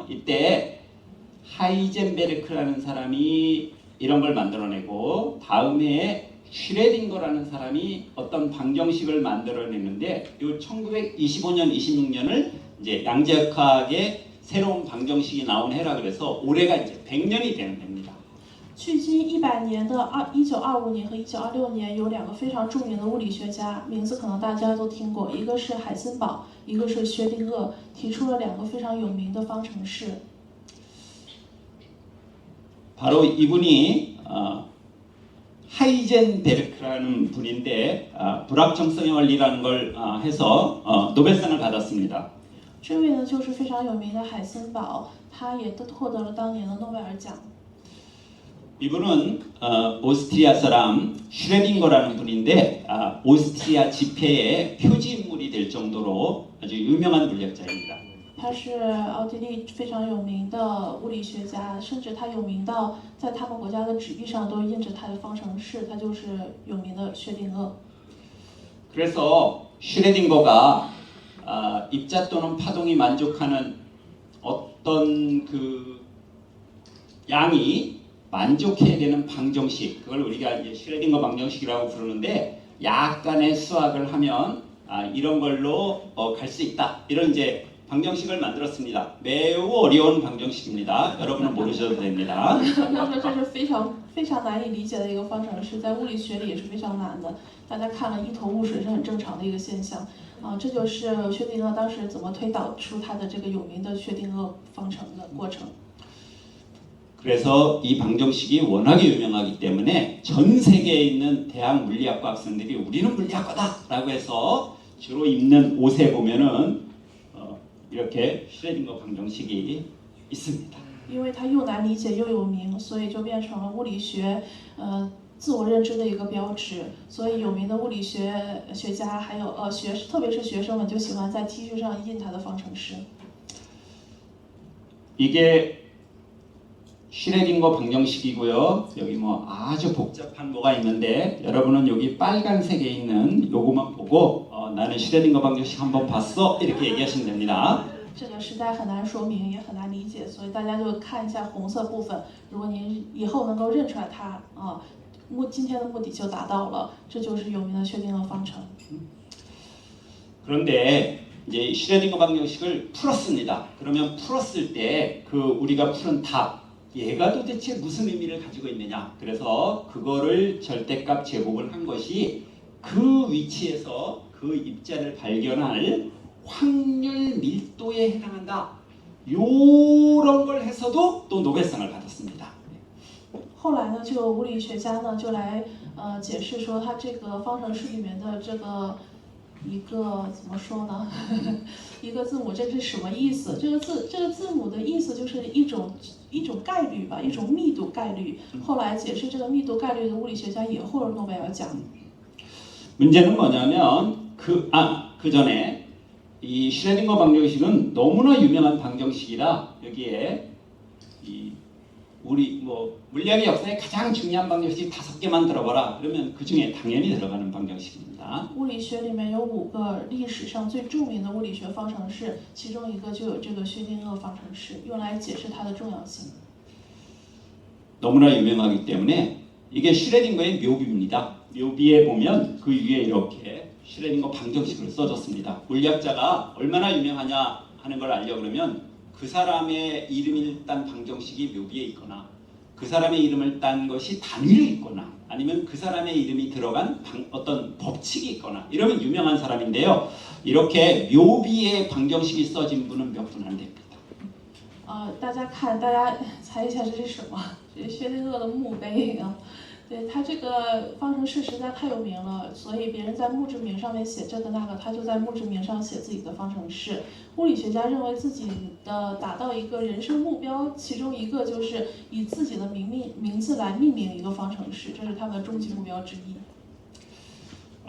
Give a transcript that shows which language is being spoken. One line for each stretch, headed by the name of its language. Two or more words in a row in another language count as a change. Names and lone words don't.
Korean: 이때 하이젠베르크라는 사람이 이런 걸 만들어내고 다음에 슈레딩거라는 사람이 어떤 방정식을 만들어내는데 이 1925년, 26년을 이제 양자역학의 새로운 방정식이 나온 해라 그래서 올해가 이제 100년이 되는 해입니다.
Chinese: 距今100年的1925年和1926年有两个非常著名的物理学家，名字可能大家都听过，一个是海森堡，一个是薛定谔，提出了两个非常有名的方程式。
Korean: 바로 이분이 하이젠베르크라는 분인데 불확정성의 원리라는 걸 해서 노벨상을 받았습니다.
Chinese: 这位呢就是非常有名的海森堡，他也获得了当年的诺贝尔奖。
Korean: 이분은 오스트리아 사람 슈레딩거라는 분인데 오스트리아 집회의 표지 인물이 될 정도로 아주 유명한 물리학자입니다.
Chinese: 他是奥地利非常有名的物理学家，甚至他有名到在他们国家的纸币上都印着他的方程式，他就是有名的薛定谔。
Korean: 그래서 슈레딩거가 입자 또는 파동이 만족하는 어떤 그 양이 만족해야 되는 방정식, 그걸 우리가 이제 슈레딩거 방정식이라고 부르는데 약간의 수학을 하면 이런 걸로 갈 수 있다. 이런 이제 방정식을 만들었습니다. 매우 어려운 방정식입니다. 여러분은 모르셔도 됩니다.
Chinese: 他说这是非常难以理解的一个方程式，在物理学里也是非常难的。大家看了一头雾水是很正常的一个现象。这就是薛定谔当时怎么推导出他的这个有名的薛定谔方程的过程。
Korean: 그래서 이 방정식이 워낙에 유명하기 때문에 전 세계에 있는 대학 물리학과 학생들이 우리는 물리학과다라고 해서 주로 입는 옷에 보면은 이렇게 슈레딩거 방정식이 있습니다.
Chinese: 因为它又难理解又有名，所以就变成了物理学自我认知的一个标志。所以有名的物理学家还有特别是学生们就喜欢在 T 恤上印它的方程式。
Korean: 이게 슈레딩거 방정식이고요. 여기 뭐 아주 복잡한 뭐가 있는데 여러분은 여기 빨간색에 있는 요거만 보고 나는 슈레딩거 방정식 한번 봤어 이렇게 얘기하시면 됩니다.
Chinese: 这个实在很难说明，也很难理解，所以大家就看一下红色部分。如果您以后能够认出来它今天的目的就达到了，这就是有名的薛定谔方程。
Korean: 그런데 이제 슈레딩거 방정식을 풀었습니다. 그러면 풀었을 때 그 우리가 푸른 답 얘가 도대체 무슨 의미를 가지고 있느냐. 그래서 그거를 절대값 제곱을 한 것이 그 위치에서 그 입자를 발견할 확률 밀도에 해당한다. 요런 걸 해서도 또 노벨상을 받았습니다.
Chinese: 后来呢，就有物理学家呢就来解释说，它这个方程式里面的这个一个怎么说呢？一个字母这是什么意思？这个字母的意思就是一种概率吧，一种密度概率。后来解释这个密度概率的物理学家也获了诺贝尔奖。
Korean: 문제는 뭐냐면 그 전에 이 슈레딩거 방정식은 너무나 유명한 방정식이라 여기에 우리 뭐 물리학의 역사에 가장 중요한 방정식 5개만 들어봐라. 그러면 그 중에 당연히 들어가는 방정식입니다.
Chinese: 物理学里面有5个历史上最著名的物理学方程式，其中一个就有这个薛定谔方程式，用来解释它的重要性。
Korean: 너무나 유명하기 때문에 이게 슈레딩거의 묘비입니다. 묘비에 보면 그 위에 이렇게 슈레딩거 방정식을 써줬습니다. 물리학자가 얼마나 유명하냐 하는 걸 알려 그러면 그 사람의 이름을 딴 방정식이 묘비에 있거나 그 사람의 이름을 딴 것이 단위로 있거나 아니면 그 사람의 이름이 들어간 어떤 법칙이 있거나 이러면 유명한 사람인데요. 이렇게 묘비에 방정식이 써진 분은 몇 분 안 됩니다.
Chinese: 大家猜一下这是什么？这是薛定谔的墓碑啊。对，它这个方程式实在太有名了，所以别人在墓志铭上面写这个那个，他就在墓志铭上写自己的方程式。物理学家认为自己的达到一个人生目标，其中一个就是以自己的名字来命名一个方程式，这是他们的终极目标之一。